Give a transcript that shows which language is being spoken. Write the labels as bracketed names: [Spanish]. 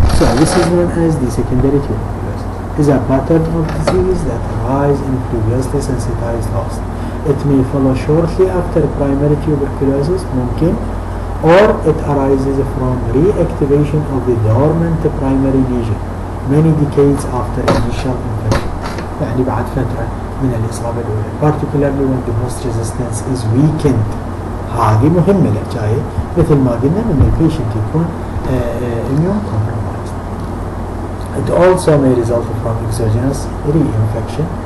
[English] So this is known as the secondary tuberculosis. It is a pattern of disease that arises in previously sensitized host. It may follow shortly after primary tuberculosis, [Arabic] ممكن, [English] or it arises from reactivation of the dormant primary lesion many decades after initial infection. [Arabic] يعني بعد فترة من الإصابة الأولى. [English] Particularly when the host resistance is weakened. [Arabic] هذه مهمة الحكاية مثل ما قلنا من البيشنت يكون [English] immune compromised. It also may result from exogenous reinfection.